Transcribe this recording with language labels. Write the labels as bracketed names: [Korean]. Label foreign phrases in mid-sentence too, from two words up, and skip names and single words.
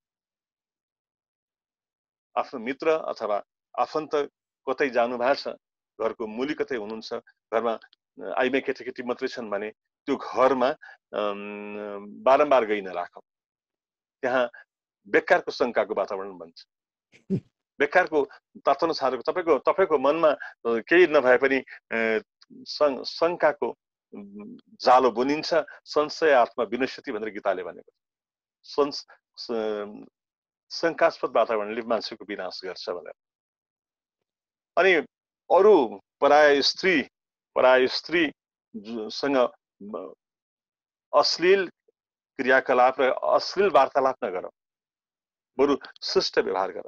[Nepali] आफ्नो मित्र अथवा आफन्त कतै जानु भएको छ, घरको मुली कतै हुनुहुन्छ, घरमा आइमे केटाकेटी मात्रै छन् भने त्यो घरमा बारम्बार गइ नराख। त्यहाँ बेकारको शङ्काको वातावरण बन्छ, बेकारको तातो छारेको तपाईको मनमा केही नभए पनि शङ्काको जालो बुनिन्छ। [Sanskrit] संशय आत्मा विनश्यति [Nepali] भनेर गीताले भनेको छ। शङ्कास्पद वातावरणले मान्छेको विनाश गर्छ भनेर। अनि अरू पराय स्त्रीसँग अश्लील क्रियाकलाप र अश्लील वार्तालाप नगर, बरु शिष्ट व्यवहार गर।